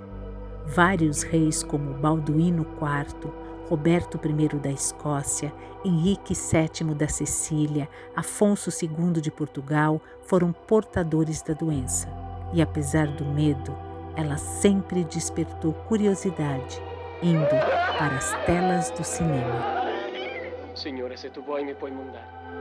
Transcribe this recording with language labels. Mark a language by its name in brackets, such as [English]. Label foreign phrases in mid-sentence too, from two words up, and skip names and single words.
[Portuguese] Vários reis como Balduíno IV, Roberto I da Escócia, Henrique VII da Sicília, Afonso II de Portugal foram portadores da doença. E apesar do medo, ela sempre despertou curiosidade, indo para as telas do cinema. [Italian] Signore, se tu vuoi mi puoi mandare.